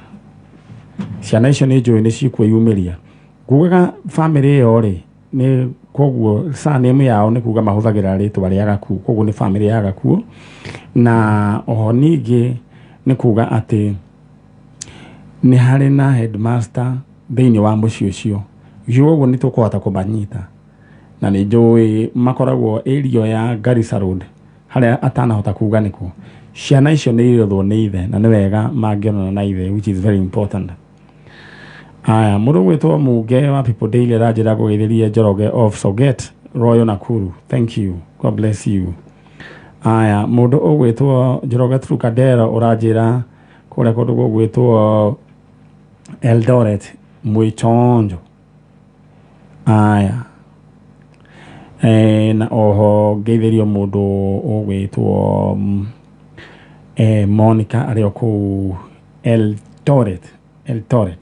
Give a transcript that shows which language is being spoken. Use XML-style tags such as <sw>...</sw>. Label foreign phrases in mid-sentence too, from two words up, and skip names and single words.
<ki>Ciana icio ni njui ni cikwiyumiria kugaga family iyo ri ni koguo surname yao ni kuga mahuthagira ritwa ria Gakuo, koguo ni family ya Gakuo na oho ningi ni kuga ati ni hari na headmaster thĩinĩ wa mũciĩ ũcio. Ũguo nĩ tũkũhota kũmanyita na nĩ njũĩ makoragwo area ya Garissa Road harĩa atanahota kuga nĩkuo. Ciana icio nĩ irĩothwo nĩ ithe na nĩ wega mangĩonana na ithe,</ki> <en>which is very important.</en> <ki>Aya, mũndũ gwĩtwo Muge wa People Daily aranjĩra gũgeithĩria Njoroge of Soget, Royal Nakuru.</ki> <en>Thank you. God bless you.</en> <ki>Aya, mũndũ ũgwĩtwo Njoroge Trukadera ũranjĩra kũrĩa kũndũ gũgwĩtwo Eldoret Mwĩchonjo. Aya. Na oho geithĩrio mũndũ ũgwĩtwo Monica arĩ kũu Eldoret.</ki>